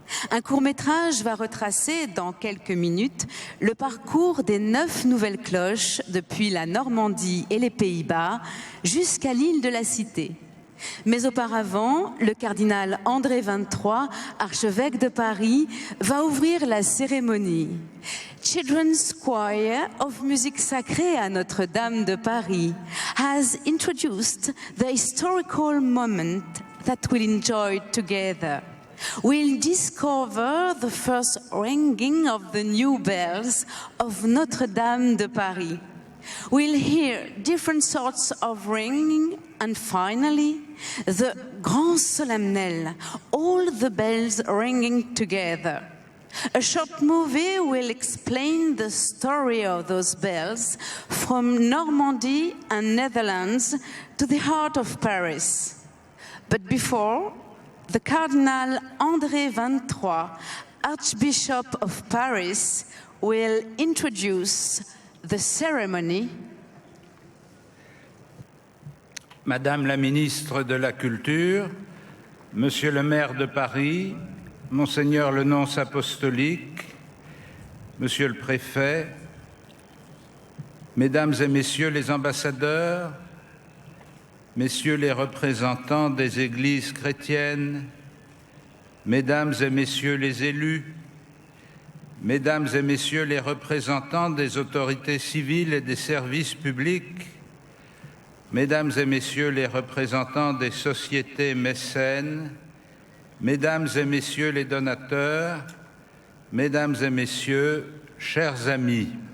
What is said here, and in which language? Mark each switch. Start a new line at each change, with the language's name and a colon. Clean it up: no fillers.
French: Un court-métrage va retracer dans quelques minutes le parcours des 9 nouvelles cloches depuis la Normandie et les Pays-Bas jusqu'à l'île de la Cité. Mais auparavant, le cardinal André XXIII, archevêque de Paris, va ouvrir la cérémonie.
English: Children's Choir of Musique Sacrée à Notre-Dame de Paris has introduced the historical moment that we'll enjoy together. We'll discover the first ringing of the new bells of Notre-Dame de Paris. We'll hear different sorts of ringing and finally the Grand Solennel, all the bells ringing together. A short movie will explain the story of those bells from Normandy and Netherlands to the heart of Paris. But before, the Cardinal André XXIII, Archbishop of Paris, will introduce the ceremony
French: Madame la ministre de la Culture, Monsieur le maire de Paris, Monseigneur le nonce apostolique, Monsieur le préfet, Mesdames et Messieurs les ambassadeurs, Messieurs les représentants des églises chrétiennes, Mesdames et Messieurs les élus, Mesdames et Messieurs les représentants des autorités civiles et des services publics, Mesdames et Messieurs les représentants des sociétés mécènes, Mesdames et Messieurs les donateurs, Mesdames et Messieurs, chers amis,